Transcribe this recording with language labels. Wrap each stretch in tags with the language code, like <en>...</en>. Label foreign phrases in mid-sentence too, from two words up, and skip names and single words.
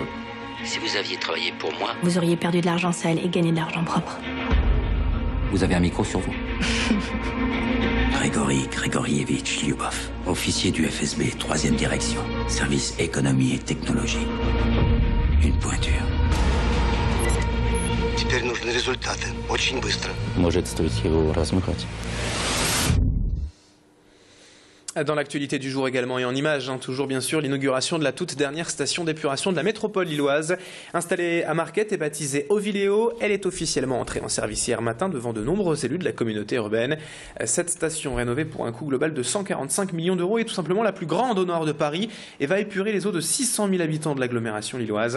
<fr>Si vous aviez travaillé pour moi... Vous auriez perdu de l'argent sale et gagné de l'argent propre. Vous avez un micro sur vous? Grégori Grégorievitch Lyubov, officier du FSB, 3e direction, service économie et technologie. Une pointure.</fr> <ru>Теперь нужны результаты. Очень быстро. Может, стоит его размыкать.</ru> <fr>Dans l'actualité du jour également et en images, toujours bien sûr, l'inauguration de la toute dernière station d'épuration de la métropole lilloise. Installée à Marquette et baptisée Oviléo, elle est officiellement entrée en service hier matin devant de nombreux élus de la communauté urbaine. Cette station rénovée pour un coût global de 145 millions d'euros est tout simplement la plus grande au nord de Paris et va épurer les eaux de 600 000 habitants de l'agglomération lilloise.</fr>